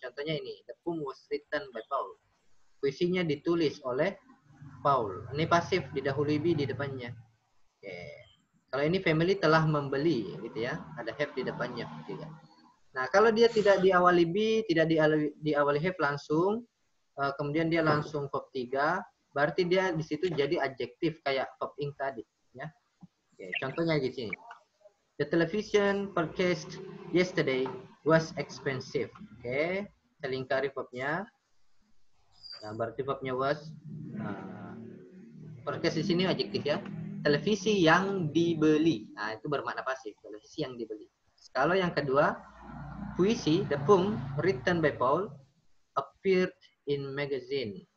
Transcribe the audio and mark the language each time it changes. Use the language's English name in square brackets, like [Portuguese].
[Indonesian] Contohnya ini, [English] the poem was written by Paul. [Indonesian] Puisinya ditulis oleh Paul. Ini pasif, didahului be di depannya. Oke. Kalau ini family telah membeli gitu ya, ada have di depannya juga. Nah, kalau dia tidak diawali be, tidak diawali have langsung, kemudian dia langsung verb 3, berarti dia di situ jadi adjektif kayak verb ing tadi ya. Oke, contohnya di sini. [English] The television purchased yesterday was expensive. [Indonesian] Oke, saya lingkari verbnya. Nah, berarti verbnya was. Purchase di sini adjektif ya. Televisi yang dibeli. Nah, itu bermakna pasif. Televisi yang dibeli. Kalau yang kedua, puisi, [English] the poem written by Paul appeared in magazine.